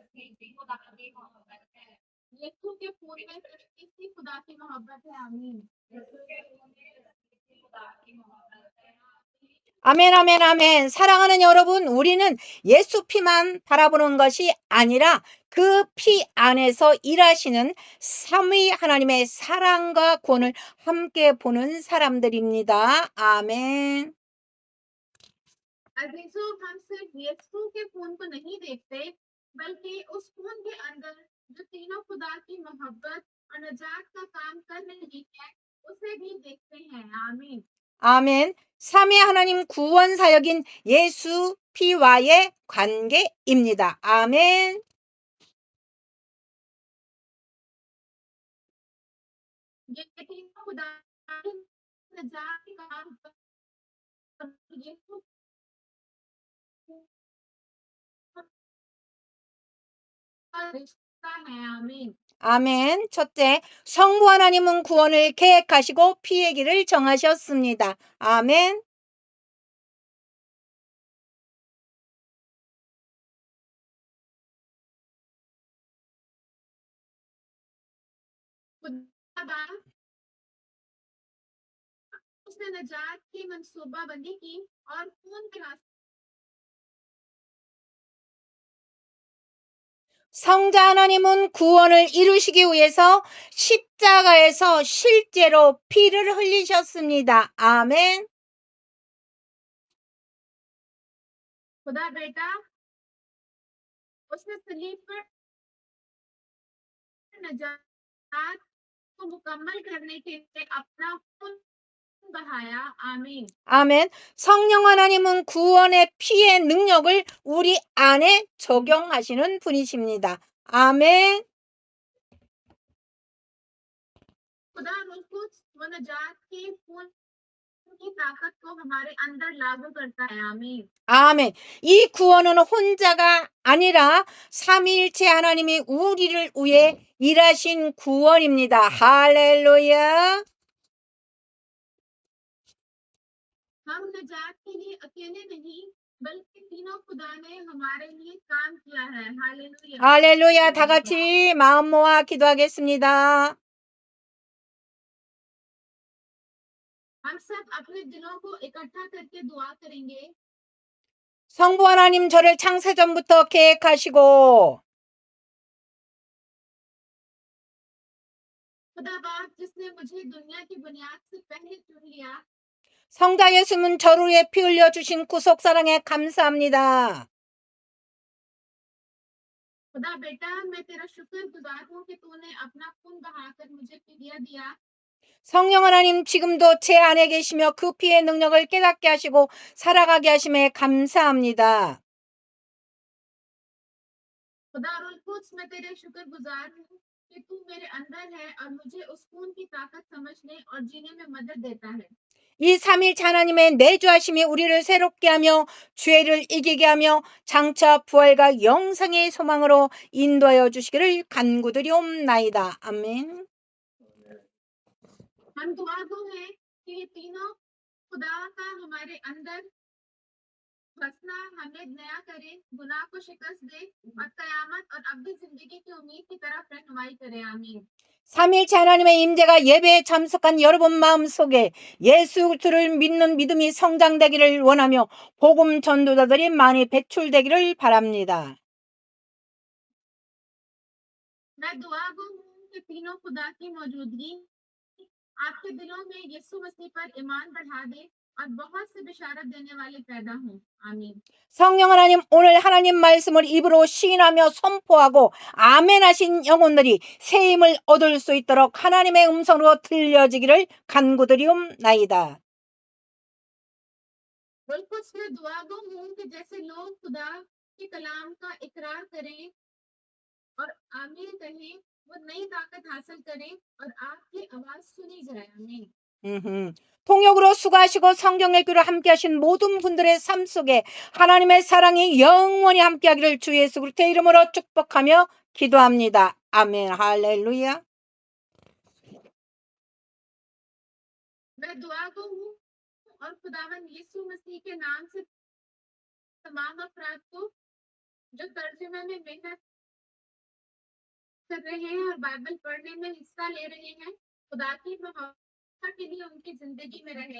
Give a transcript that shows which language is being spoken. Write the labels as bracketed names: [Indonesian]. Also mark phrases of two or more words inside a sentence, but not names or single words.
[Urdu] یسوع کے خون ان میں تثلیثی خدا کی محبت ہے آمین [Korean] 아멘, 아멘, 아멘. 사랑하는 여러분, 우리는 예수 피만 바라보는 것이 아니라 그 피 안에서 일하시는 삼위 하나님의 사랑과 구원을 함께 보는 사람들입니다. 아멘. [Urdu] عزیزو ہم صرف یسوع کے خون کو نہیں دیکھتے بلکہ اس خون کے اندر جو تینوں خدا کی محبت اور نجات کا کام کر رہی ہے اسے بھی دیکھتے ہیں آمین [Korean] 아멘. 삼위 하나님 구원 사역인 예수 피와의 관계입니다. 아멘. [Urdu] یہ تینوں خدا کی نجات کا کام کر یسوع کا رشتہ ہے آمین [Korean] 아멘. 첫째, 성부 하나님은 구원을 계획하시고 피의 길을 정하셨습니다. 아멘. [Urdu] خدا اس نے نجات کی منصوبہ بندی کی اور خون کے راستے [Korean] 성자 하나님은 구원을 이루시기 위해서 십자가에서 실제로 피를 흘리셨습니다. 아멘. [Urdu] خدا بیٹا اس نے صلیب پر نجات کو مکمل کرنے کے لیے اپنا خون بہایا آمین [Korean] 아멘. 성령 하나님은 구원의 피의 능력을 우리 안에 적용하시는 분이십니다. 아멘. [Urdu] خدا رکس و نجات کی خون کی طاقت کو ہمارے اندر لاگو کرتا ہے آمین [Korean] 아멘. 이 구원은 혼자가 아니라 삼위일체 하나님이 우리를 위해 일하신 구원입니다. 할렐루야. [Urdu] ہم نجات کے لیے اکیلے نہیں بلکہ تینوں خدا نے ہمارے لیے کام کیا ہے ہالیلویا [Korean] 할렐루야. 다 같이 마음 모아 기도하겠습니다. [Urdu] ہم سب اپنے دلوں کو اکٹھا کر کے دعا کریں گے [Korean] 성부 하나님 저를 창세전부터 계획하시고 [Urdu] خدا باپ جس نے مجھے دنیا کی بنیاد سے پہلے چن لیا [Korean] 성자 예수는 저를 위해 피 흘려 주신 구속 사랑에 감사합니다. [Urdu] خدا بیٹا میں تیرا شکرگزار ہوں کہ تو نے اپنا خون بہا کر مجھے فدیہ دیا [Korean] 성령 하나님 지금도 제 안에 계시며 그 피의 능력을 깨닫게 하시고 살아가게 하심에 감사합니다. [Urdu] خدا رل قدس میں تیرے شکرگزار ہوں کہ تو میرے اندر ہے اور مجھے اس خون کی طاقت سمجھنے اور جینے میں مدد دیتا ہے [Korean] 이 삼일체 하나님의 내주하심이 우리를 새롭게 하며 죄를 이기게 하며 장차 부활과 영생의 소망으로 인도하여 주시기를 간구드리옵나이다. 아멘. [Urdu] ہم دعا گو ہیں کہ یہ تینوں خدا کا ہمارے اندر بسنا ہمیں نیا کرے گناہ کو شکست دے اور قیامت اور ابدی زندگی کی امید کی طرف رہنمائی کرے آمین [Korean] 삼일체 하나님의 임재가 예배에 참석한 여러분 마음속에 예수를 믿는 믿음이 성장되기를 원하며 복음 전도자들이 많이 배출되기를 바랍니다. [Urdu] میں دعا گو ہوں کہ تینوں خدا کی موجودگی آپ کے دلوں میں یسوع مسیح پر ایمان بڑھا دے اور بہت سے بشارت دینے والے پیدا ہوں آمین [Korean] 성령 하나님 오늘 하나님 말씀을 입으로 시인하며 선포하고 아멘하신 영혼들이 새 힘을 얻을 수 있도록 하나님의 음성으로 들려지기를 간구드리옵나이다. [Urdu] بالکل سے دعا گو ہوں کہ جیسے لوگ خدا کے کلام کا اقرار کریں اور آمین کہیں وہ نئی طاقت حاصل کریں اور آپ کی آواز سنی جائے آمین [Korean] 통역으로 수고하시고 성경의 귀로 함께하신 모든 분들의 삶 속에 하나님의 사랑이 영원히 함께하기를 주 예수 그리스도의 이름으로 축복하며 기도합니다. 아멘. 할렐루야. [Urdu] میں دعا گو ہوں اور خداون یسوع مسیح کے نام سے تمام افراد کو جو ترجمے میں محنت کر رہے ہیں اور بائبل پڑھنے میں حصہ لے رہے ہیں، خدا کی مہما کے لیے ان کی زندگی میں رہے.